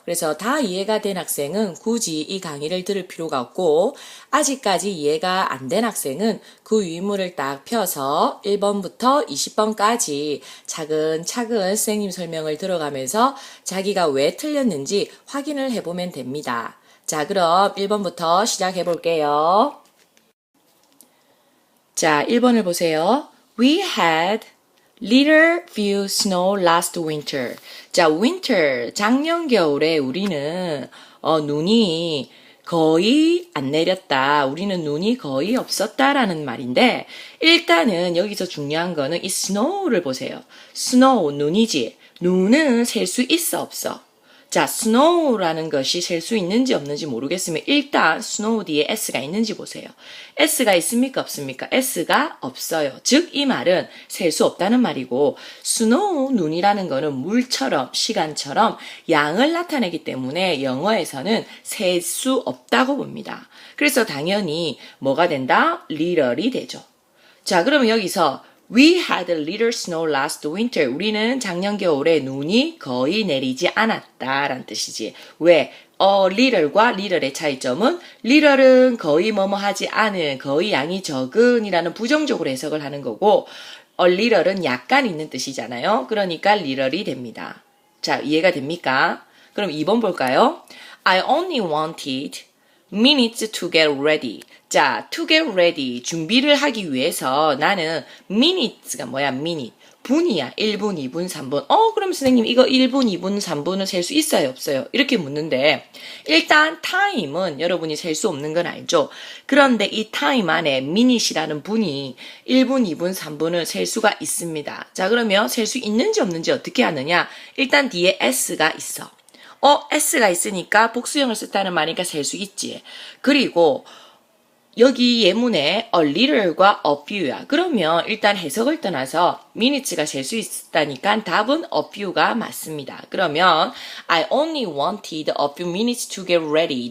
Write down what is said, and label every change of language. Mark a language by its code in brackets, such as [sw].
[ko] 그래서 다 이해가 된 학생은 굳이 이 강의를 들을 필요가 없고 아직까지 이해가 안 된 학생은 그 유인물을 딱 펴서 1번부터 20번까지 차근차근 선생님 설명을 들어가면서 자기가 왜 틀렸는지 확인을 해보면 됩니다. 자, 그럼 1번부터 시작해 볼게요. 자, 1번을 보세요. [en] We had little few snow last winter. [ko] 자, winter, 작년 겨울에 우리는 눈이 거의 안 내렸다. 우리는 눈이 거의 없었다라는 말인데 일단은 여기서 중요한 거는 이 snow를 보세요. snow, 눈이지. 눈은 셀 수 있어 없어? 자, snow라는 것이 셀 수 있는지 없는지 모르겠으면 일단 snow 뒤에 s가 있는지 보세요. s가 있습니까 없습니까? s가 없어요. 즉 이 말은 셀 수 없다는 말이고 snow, 눈이라는 거는 물처럼 시간처럼 양을 나타내기 때문에 영어에서는 셀 수 없다고 봅니다. 그래서 당연히 뭐가 된다? little이 되죠. 자, 그러면 여기서 [en] We had little snow last winter. [ko] 우리는 작년 겨울에 눈이 거의 내리지 않았다라는 뜻이지. 왜? little과 little의 차이점은 little은 거의 뭐뭐 하지 않은, 거의 양이 적은 이라는 부정적으로 해석을 하는 거고 little은 약간 있는 뜻이잖아요. 그러니까 little이 됩니다. 자, 이해가 됩니까? 그럼 2번 볼까요? [en] I only wanted minutes to get ready. 자, to get ready. [ko] 준비를 하기 위해서 나는 minutes가 뭐야? minute. 분이야. 1분, 2분, 3분. 그럼 선생님 이거 1분, 2분, 3분은 셀 수 있어요? 없어요? 이렇게 묻는데 일단 time은 여러분이 셀 수 없는 건 알죠? 그런데 이 time 안에 minute이라는 분이 1분, 2분, 3분을 셀 수가 있습니다. 자, 그러면 셀 수 있는지 없는지 어떻게 하느냐? 일단 뒤에 s가 있어. s가 있으니까 복수형을 썼다는 말이니까 셀 수 있지. 그리고 여기 예문에 a little과 a few야. 그러면 일단 해석을 떠나서 minutes가 셀 수 있다니까 답은 a few가 맞습니다. 그러면 [en] I only wanted a few minutes to get ready.